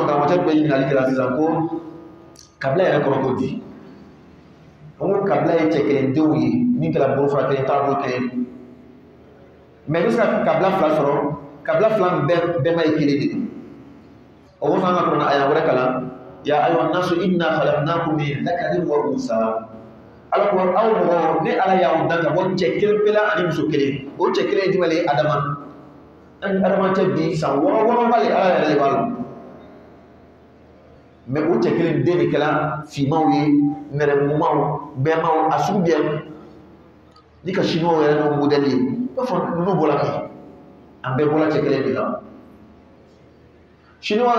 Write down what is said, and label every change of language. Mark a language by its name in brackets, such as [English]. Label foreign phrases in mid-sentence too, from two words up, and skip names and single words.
[Bambara] karamɔgɔcɛ bɛ ɲininkali kɛla sisan ko kabila yɛrɛ kɔrɔ ko di an ko kabila ye cɛ kelen denw ye min kɛra bolofara kelen taabolo kelen mais i bɛ se ka kabila 2 sɔrɔ kabila 2 bɛɛ ma ye kelen de o kosɔn an ka kuranɛ aya wɛrɛ kalan [Arabic] يا أيها الناس إنا خلقناكم من ذكر وأنثى [Bambara] ala ko aw mɔgɔ ne ala y'aw dan ka bɔ cɛ kelen pe la ani muso kelen o cɛ kelen ye jumɛn ye Adama ani Adama cɛ bi san 6 b'ale ala yɛrɛ de b'a la mais o cɛ kelen den de kɛla finmaw ye nɛrɛmugumaw bɛɛmaw a sugu bɛɛ ni ka chinois yɛrɛ n'o modèle ye i b'a fɔ ninnu bɔra min an bɛɛ bɔra cɛ kelen de la chinois